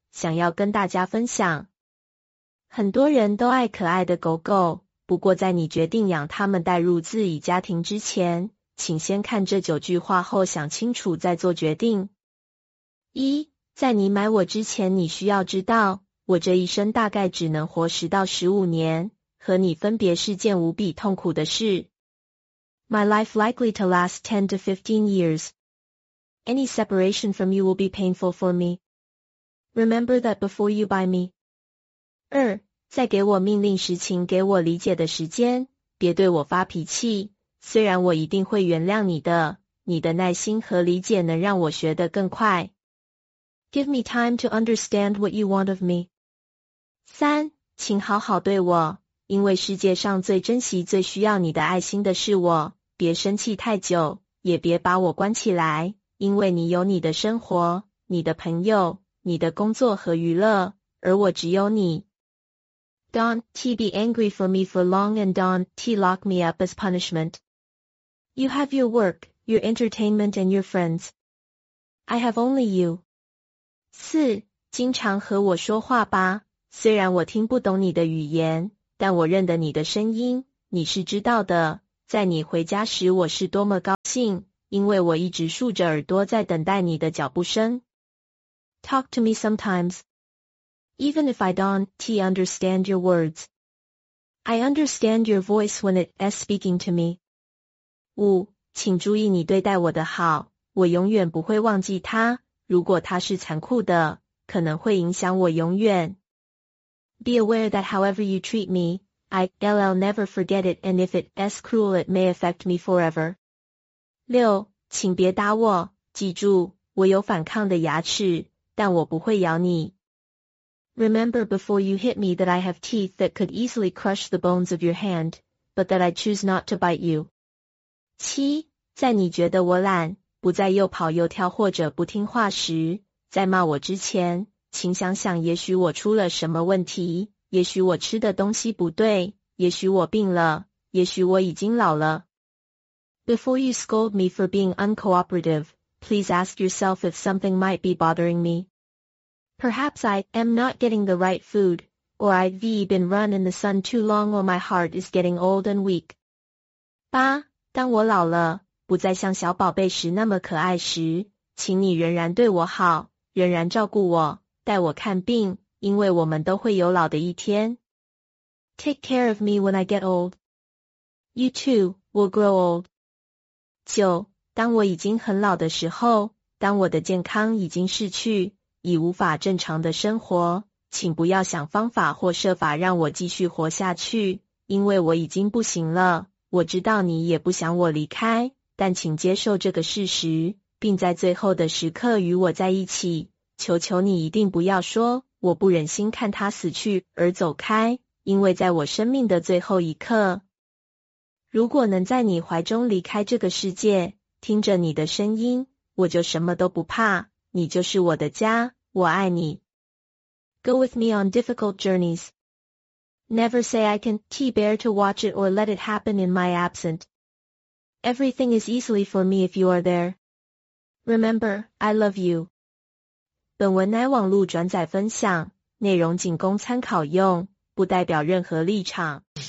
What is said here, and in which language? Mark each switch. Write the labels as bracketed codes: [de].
[zh] 想要跟大家分享，很多人都爱可爱的狗狗，不过在你决定养他们带入自己家庭之前，请先看这9句话后想清楚再做决定。一，在你买我之前，你需要知道，我这一生大概只能活10到15年，和你分别是件无比痛苦的事。 [en] My life likely to last 10 to 15 years. Any separation from you will be painful for me. Remember that before you buy me. [zh] 二，在给我命令时请给我理解的时间，别对我发脾气，虽然我一定会原谅你的，你的耐心和理解能让我学得更快。 [en] Give me time to understand what you want of me. [zh] 三，请好好对我，因为世界上最珍惜最需要你的爱心的是我，别生气太久，也别把我关起来，因为你有你的生活，你的朋友。你的工作和娱乐，而我只有你。 [en] Don't be angry for me for long and don't lock me up as punishment. You have your work, your entertainment and your friends. I have only you. [zh] 四，经常和我说话吧，虽然我听不懂你的语言，但我认得你的声音，你是知道的，在你回家时我是多么高兴，因为我一直竖着耳朵在等待你的脚步声。 [en] Talk to me sometimes. Even if I don't understand your words. I understand your voice when it is speaking to me. [zh] 五，请注意你对待我的好，我永远不会忘记它，如果它是残酷的，可能会影响我永远。 [en] Be aware that however you treat me, I'll never forget it and if it is cruel it may affect me forever. [zh] 六，请别打我，记住，我有反抗的牙齿。但我不会咬你。 [en] Remember before you hit me that I have teeth that could easily crush the bones of your hand, but that I choose not to bite you. [zh] 七，在你觉得我懒，不再又跑又跳或者不听话时，在骂我之前，请想想也许我出了什么问题，也许我吃的东西不对，也许我病了，也许我已经老了。 [en] Before you scold me for being uncooperative,Please ask yourself if something might be bothering me. Perhaps I am not getting the right food, or I've been run in the sun too long or my heart is getting old and weak. [zh] 八，当我老了，不再像小宝贝时那么可爱时，请你仍然对我好，仍然照顾我，带我看病，因为我们都会有老的一天。 [en] Take care of me when I get old. You too will grow old. [zh] 九，当我已经很老的时候，当我的健康已经逝去，已无法正常的生活，请不要想方法或设法让我继续活下去，因为我已经不行了。我知道你也不想我离开，但请接受这个事实，并在最后的时刻与我在一起。求求你一定不要说，我不忍心看他死去而走开，因为在我生命的最后一刻，如果能在你怀中离开这个世界，听着你的声音，我就什么都不怕，你就是我的家，我爱你。 [en] Go with me on difficult journeys. Never say I can bear to watch it or let it happen in my absence. Everything is easily for me if you are there. Remember, I love you. [zh] 本文乃网络转载分享，内容仅供参考用，不代表任何立场。